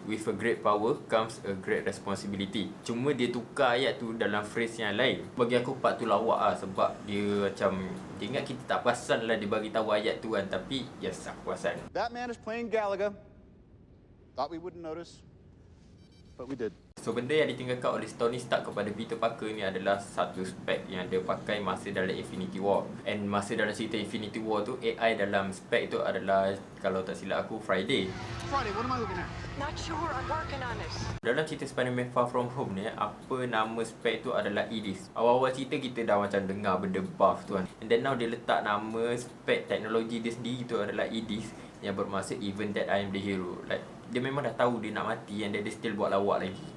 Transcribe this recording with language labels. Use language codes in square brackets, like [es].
[en] With a great power comes a great responsibility. [ms] Cuma dia tukar ayat tu dalam phrase yang lain. Bagi aku part tu lawak lah, sebab dia macam dia ingat kita tak perasan lah dia bagi tahu ayat tu kan, tapi yes, aku perasan. [en] That man is playing Galaga. Thought we wouldn't notice, but we did. [ms] So benda yang ditinggalkan oleh Tony Stark kepada Peter Parker ni adalah satu spek yang dia pakai masa dalam Infinity War. And masa dalam cerita Infinity War tu, AI dalam spek tu adalah, kalau tak silap aku, Friday. [en] Friday, what am I looking at? Not sure, I'm working on this. [ms] Dalam cerita Spider-Man Far From Home ni, apa nama spek tu adalah Edis. Awal-awal cerita kita dah macam dengar benda buff tu kan. And then now dia letak nama spek teknologi dia sendiri tu adalah Edis. yang bermaksud [en] even that I am the hero. [ms] Like dia memang dah tahu dia nak mati and dia still buat lawak lagi.